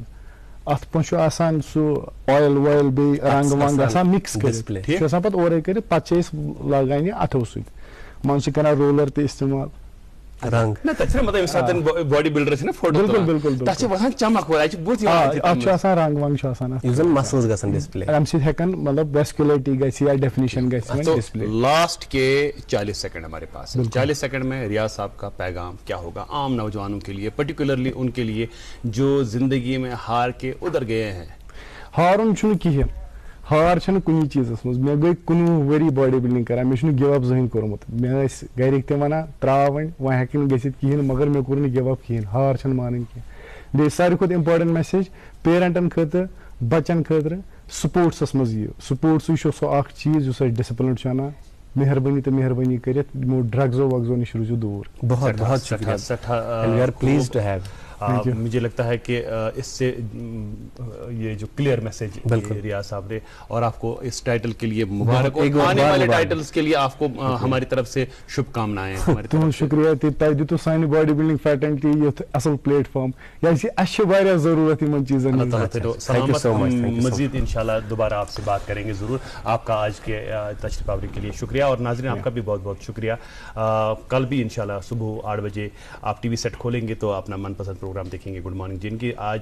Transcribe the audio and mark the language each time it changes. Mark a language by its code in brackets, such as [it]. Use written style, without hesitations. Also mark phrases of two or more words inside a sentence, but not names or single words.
[ks] اتھ منٛز چھُ آسان سُہ اویل وویل بیٚیہِ رنٛگ ونٛگ آسان مِکس کٔرِتھ یہِ چھُ آسان پتہٕ اورے کٔرِتھ پتہٕ چھِ أسۍ لاگان یہِ اتھو سۭتۍ منٛزٕ چھِ کران رولر تہِ استعمال. اتھ چھُ آسان رنٛگ ونٛگ چھُ آسان امہِ سۭتۍ ہٮ۪کن مطلب ویسکولیرٹی گژھِ یا ڈیفنیشن گژھِ. [ur] لاسٹ کے 40 سیکنڈ ہمارے پاس 40 سیکنڈ میں ریاض صاحب کا پیغام کیا ہوگا عام نوجوانوں کے لیے پرٹیکولرلی ان کے لیے جو زندگی میں ہار کے ادھر گئے ہیں. [ks] ہارُن چھُنہٕ کِہینۍ ہار چھنہٕ کُنی چیٖزس منٛز. مےٚ گٔے 19 ؤری [en] body building [ks] کران مےٚ چھُنہٕ [en] give up [ks] زٕہٕنۍ کوٚرمُت. مےٚ ٲسۍ گرِکۍ تہِ ونان تراو وۄنۍ ہٮ۪کہِ نہٕ گٔژھِتھ کِہینۍ مگر مےٚ کوٚر نہٕ [en] give up [ks] کِہینۍ ہار چھنہٕ مانٕنۍ کینٛہہ. بیٚیہِ ساروی کھۄتہٕ [en] important message [ks] پیرنٹن خٲطرٕ بچن خٲطرٕ سپورٹسس منٛز یِیو. سپورٹسٕے چھُ سُہ اکھ چیٖز یُس اَسہِ ڈِسپلن چھُ انان. مہربٲنی تہٕ مہربٲنی کٔرِتھ یِمو ڈرگزو وگزو نِش روٗزِو دوٗر. [ur] مجھے لگتا ہے کہ اس سے یہ جو [en] clear message [ur] ریاض صاحب نے، اور آپ کو اس ٹائٹل کے لیے مبارک، اور آنے والے ٹائٹلز کے لیے آپ کو ہماری طرف سے شبھ کامنائیں. [ks] تہذ شکریہ تہ دتو سانہ [en] body building [ks] فیٹ اینڈ ٹی یتھ اصل پلیٹ فارم، اس واریاہ ضرورت ان چیزن. [ur] سلامت، مزید انشاءاللہ دوبارہ آپ سے بات کریں گے ضرور. آپ کا آج کے تشریف آوری کے لیے شکریہ، اور ناظرین آپ کا بھی بہت بہت شکریہ. کل بھی انشاءاللہ صبح 8 بجے آپ [en] TV set [ur] کھولیں گے تو اپنا من پسند پروگرام دیکھیں گے گڈ مارننگ جن کی.